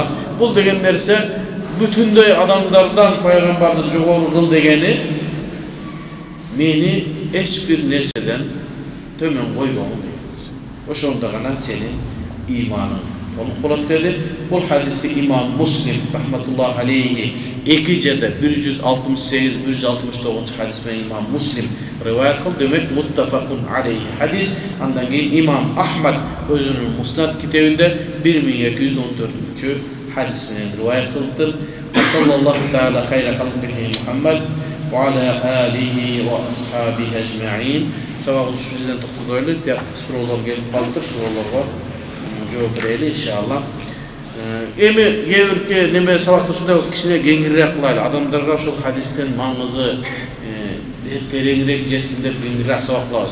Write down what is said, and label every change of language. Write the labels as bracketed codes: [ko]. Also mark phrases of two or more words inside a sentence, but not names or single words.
[ky] Бул деген нерсе бүтүндөй адамдардан пайгамбарды жогору кыл дегени мени эч бир нерседен төмөн койбогун. Ошондо гана сенин иманың толук болот dedi. Бул хадисти имам Муслим [ar] رحمة الله عليه [ky] 2 жерде 168-169 хадис менен имам Муслим риваят кылды. Демек [ar] متفق عليه [ky] хадис. Андан кийин имам Ахмад өзүнүн Муснад китебинде 1214 хадис менен риваят кылды. [ar] صلى الله تعالى خير خلقه محمد وعلى آله وأصحابه أجمعين. [ky] сабагыбыз ушул жерден токтойлу. Тияк суроолор келип калыптыр, суроолорго жооп берели иншалла. Эми кээ бир неме сабакташууда кичине кеңирээк кылайлы. Адамдарга ошол хадистин маңызы тереңирээк жетсин деп кеңирээк сабак кылабыз.